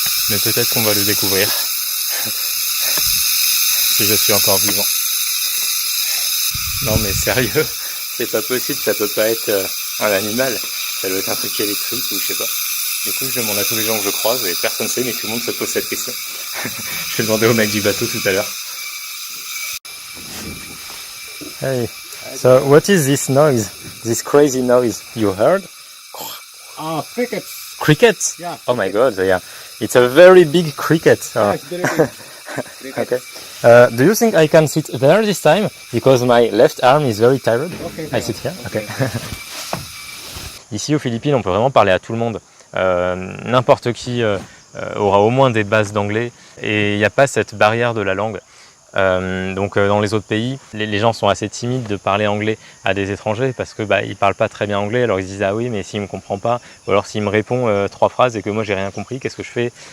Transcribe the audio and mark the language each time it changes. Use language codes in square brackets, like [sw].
[fr] Mais peut-être qu'on va le découvrir, si je suis encore vivant. Non mais sérieux, c'est pas possible, ça peut pas être un animal, ça doit être un truc électrique ou je sais pas. Du coup je demande à tous les gens que je croise et personne ne sait, mais tout le monde se pose cette question. Je vais demander au mec du bateau tout à l'heure. [en] Hey, so what is this noise? This crazy noise? You heard? Crickets. Cricket? Yeah. Oh my god, yeah. It's a very big cricket. Yeah, it's very big. Okay. Do you think I can sit there this time? Because my left arm is very tired. Okay. I sit here. Okay. [fr] Ici aux Philippines, on peut vraiment parler à tout le monde. N'importe qui aura au moins des bases d'anglais et il n'y a pas cette barrière de la langue. Donc dans les autres pays, les gens sont assez timides de parler anglais à des étrangers parce que ils parlent pas très bien anglais, alors ils se disent ah oui mais s'il me comprend pas, ou alors s'il me répond 3 phrases et que moi j'ai rien compris, qu'est-ce que je fais?